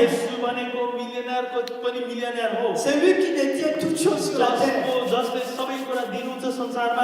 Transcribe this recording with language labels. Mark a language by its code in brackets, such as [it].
[ne] येशू भनेको मिलियनरको पनि मिलियनर हो। [fr] C'est lui qui détient toutes choses sur la terre. [ne] जसले सबै कुरा दिनुहुन्छ संसारमा,